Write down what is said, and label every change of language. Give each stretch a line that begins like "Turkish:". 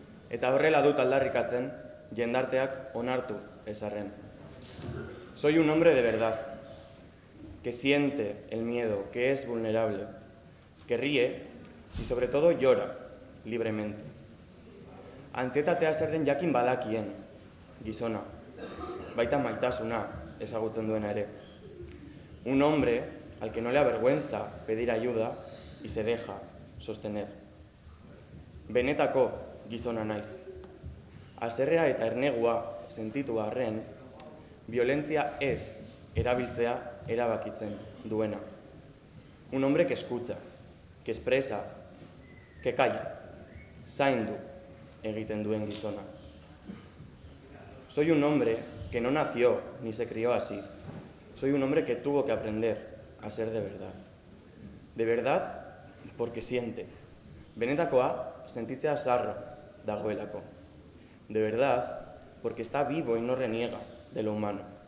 Basque: Eta horrela dut aldarrikatzen, jendarteak onartu ezarren.
Spanish: Soy un hombre de verdad, que siente el miedo, que es vulnerable, que ríe y sobre todo llora libremente.
Basque: Antzietatea zer den jakin badakien, gizona, baita maitasuna ezagutzen duena ere.
Spanish: Un hombre al que no le avergüenza pedir ayuda y se deja sostener.
Basque: Benetako gizona naiz. Haserrea eta ernegua sentitu arren, violentzia ez erabiltzea erabakitzen duena.
Spanish: Un hombre que escucha, que expresa, que calla,
Basque: zaindu egiten duen gizona.
Spanish: Soy un hombre que no nació ni se crió así. Soy un hombre que tuvo que aprender a ser de verdad. De verdad porque siente.
Basque: Benetakoa sentitzea sarro dagoelako.
Spanish: De verdad porque está vivo y no reniega de lo humano.